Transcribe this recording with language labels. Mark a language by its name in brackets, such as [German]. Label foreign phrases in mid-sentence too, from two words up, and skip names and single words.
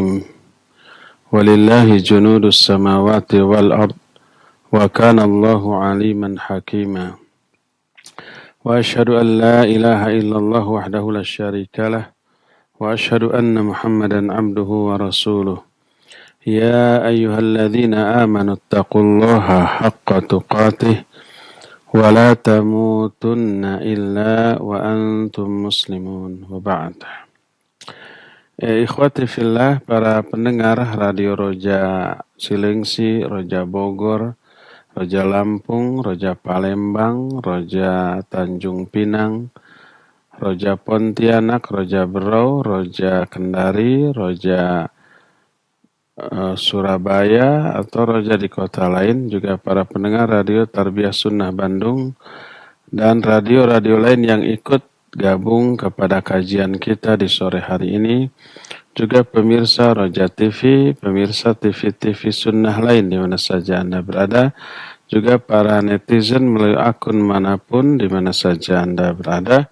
[Arabic] ولله جنود السماوات والأرض وكان الله عليما حكيما وأشهد أن لا إله إلا الله وحده لا شريك له وأشهد أن محمدا عبده ورسوله يا أيها الذين آمنوا اتقوا الله حق تقاته ولا تموتن إلا وأنتم مسلمون وبعد. إخوتي في الله, [Indonesian] para pendengar Radio Roja Cilengsi, Roja Bogor, Roja Lampung, Roja Palembang, Roja Tanjung Pinang, Roja Pontianak, Roja Berau, Roja Kendari, Roja Surabaya atau Roja di kota lain, juga para pendengar Radio Tarbiyah Sunnah Bandung dan radio-radio lain yang ikut gabung kepada kajian kita di sore hari ini, juga pemirsa Roja TV, pemirsa TV-TV Sunnah lain di mana saja Anda berada, juga para netizen melalui akun manapun di mana saja Anda berada.